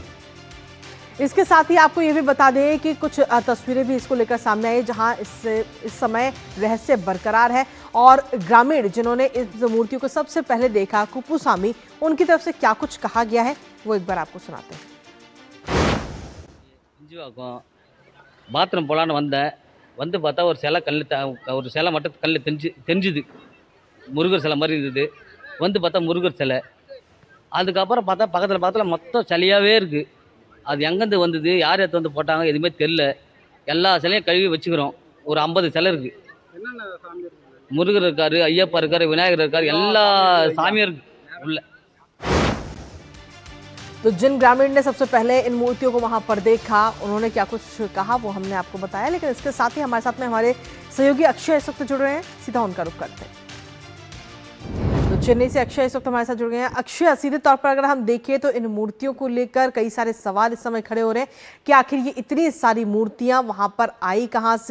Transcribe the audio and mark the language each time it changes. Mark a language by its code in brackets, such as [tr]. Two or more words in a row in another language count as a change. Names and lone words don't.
[hi] इसके साथ ही आपको ये भी बता दें कि कुछ तस्वीरें भी इसको लेकर सामने आई जहां इस समय रहस्य बरकरार है और ग्रामीण जिन्होंने इस मूर्तियों को सबसे पहले देखा, कुपुस्वामी, उनकी तरफ से क्या कुछ कहा गया है वो एक बार आपको सुनाते हैं। [ta] பாத்ரூம் போலான்னு வந்து பார்த்தா ஒரு சிலை மட்டும் கல் தெரிஞ்சுது, முருகர் சிலை மாதிரி இருந்தது. வந்து பார்த்தா முருகர் சிலை. அதுக்கப்புறம் பார்த்தா பக்கத்தில் மொத்தம் சிலையாகவே இருக்குது. அது எங்கேருந்து வந்தது, யார் எடுத்து வந்து போட்டாங்க, எதுவுமே தெரில. எல்லா சிலையும் கழுவி வச்சுக்கிறோம். ஒரு 50 சிலை இருக்குது. முருகர் இருக்காரு, ஐயப்பா இருக்காரு, விநாயகர் இருக்காரு, எல்லா சாமியும் இருக்கு உள்ள। [hi] तो जिन ग्रामीण ने सबसे पहले इन मूर्तियों को वहां पर देखा, उन्होंने क्या कुछ कहा वो हमने आपको बताया। लेकिन इसके साथ ही हमारे साथ में हमारे सहयोगी अक्षय इस वक्त जुड़ रहे हैं, सीधा उनका रुख करते हैं। तो चेन्नई से अक्षय इस वक्त हमारे साथ जुड़ गए हैं। अक्षय, सीधे तौर पर अगर हम देखें तो इन मूर्तियों को लेकर कई सारे सवाल इस समय खड़े हो रहे हैं कि आखिर ये इतनी सारी मूर्तियां वहां पर आई कहां से?